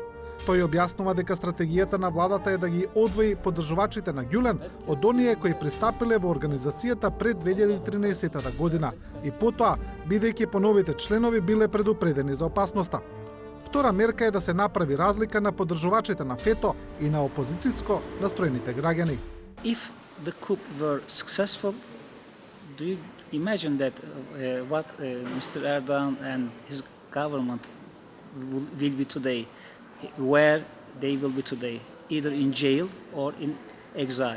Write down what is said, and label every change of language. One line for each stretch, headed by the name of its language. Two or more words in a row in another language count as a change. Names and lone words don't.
Macedonian: Тој објаснува дека стратегијата на владата е да ги одвои поддржувачите на Гюлен од оние кои пристапиле во организацијата пред 2013 година и потоа, бидејќи по новите членови биле предупредени за опасноста. Втора мерка е да се направи разлика на поддржувачите на ФЕТО и на опозицијско настроените граѓани.
English: If the coup were successful, do you imagine that what Mr. Erdogan and his government will be today, where they will be today, either in jail or in exile?